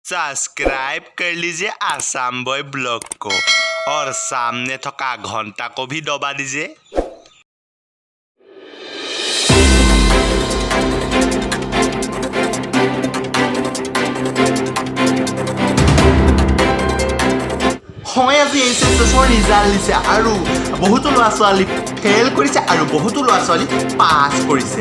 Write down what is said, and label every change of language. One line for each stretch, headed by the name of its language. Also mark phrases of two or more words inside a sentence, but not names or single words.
Hindi: सब्सक्राइब कर लीजिए आसाम बॉय ब्लॉग को और सामने थका घंटा को भी दबा दीजिए।
Assamese: হয় আজি এইচএছৰ ৰিজাল্ট দিছে আৰু বহুতো ল'ৰা ছোৱালী ফেল কৰিছে আৰু বহুতো ল'ৰা ছোৱালী পাছ কৰিছে।